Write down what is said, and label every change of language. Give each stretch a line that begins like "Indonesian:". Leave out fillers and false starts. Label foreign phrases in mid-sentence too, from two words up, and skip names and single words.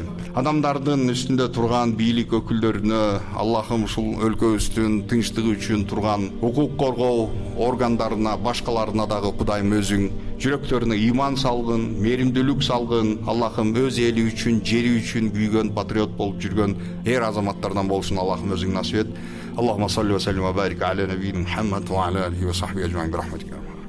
Kyrgyz: Адамдардын үстүндө турган бийлик өкүлдөрүнө Аллахым ушул өлкөбүздүн тынчтыгы үчүн турган укук коргоо органдарына, башкаларына дагы Кудайым өзүң жүрөктөрүнө иман салгын, мээримдүүлүк салгын. Аллахым өз эли үчүн, жери үчүн күйгөн патриот болуп жүргөн эр азаматтардан болушун Аллахым өзүң насип эт.
Arabic: اللهم صل وسلم وبارك على نبينا محمد وعلى آله وصحبه أجمعين برحمتك.